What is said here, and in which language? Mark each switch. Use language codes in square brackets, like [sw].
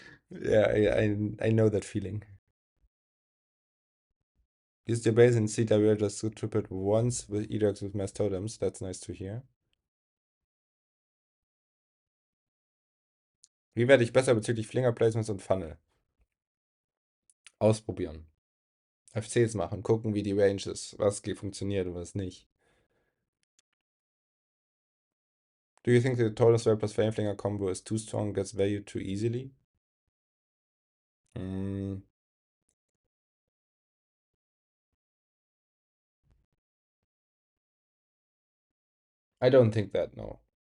[en] Yeah, I know that feeling. Use your base in CWL just to trip it once with Edox with mass totems. That's nice to hear. [de] Wie werde ich besser bezüglich Flinger Placements und Funnel? Ausprobieren. FCs machen, gucken, wie die Range ist, was funktioniert und was nicht. [en] Do you think the Totem Spell plus Flameflinger combo is too strong, gets value too easily? Mm, I don't think that, no.